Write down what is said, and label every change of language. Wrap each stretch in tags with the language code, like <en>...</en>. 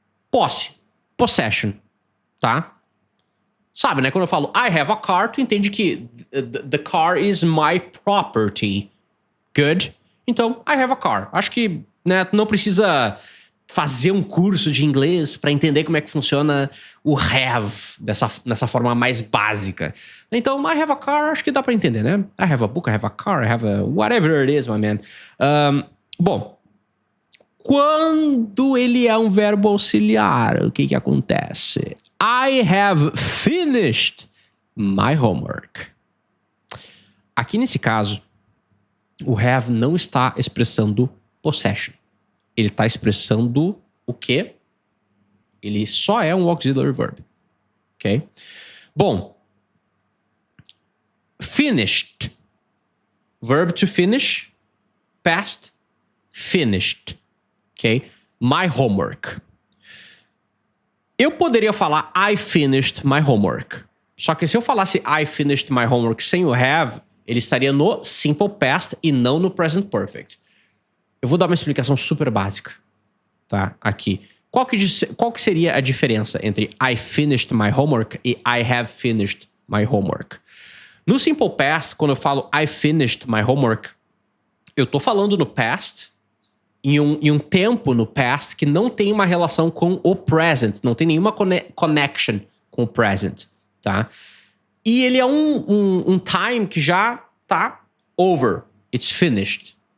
<pt>Posse. Possession. Tá? Sabe, né? Quando eu falo</pt> <en>I have a car,</en> <pt>tu entende que</pt> <en>the car is my property. Good?</en> <pt>Então,</pt> <en>I have a car.</en> <pt>Acho que, né, tu não precisa fazer um curso de inglês para entender como é que funciona o have nessa forma mais básica. Então,</pt> <en>I have a car,</en> <pt>acho que dá para entender, né?</pt> <en>I have a book, I have a car, I have a whatever it is, my man.</en> <pt>Bom, quando ele é um verbo auxiliar, o que acontece?</pt> <en>I have finished my homework.</en> <pt>Aqui nesse caso, o have não está expressando possession. Ele está expressando o quê? Ele só é um auxiliary verb. Ok? Bom.</pt> <en>Finished. Verb to finish. Past. Finished. Ok? My homework.</en> <pt>Eu poderia falar</pt> <en>I finished my homework.</en> <pt>Só que se eu falasse</pt> <en>I finished my homework</en> <pt>sem o have, ele estaria no simple past e não no present perfect. Eu vou dar uma explicação super básica, tá? Aqui. Qual que seria a diferença entre</pt> <en>I finished my homework</en> <pt>e</pt> <en>I have finished my homework?</en> <pt>No simple past, quando eu falo</pt> <en>I finished my homework,</en> <pt>eu tô falando no past, em um tempo no past que não tem uma relação com o present, não tem nenhuma connection com o present, tá? E ele é um time que já tá over,</pt> <en>it's finished.</en>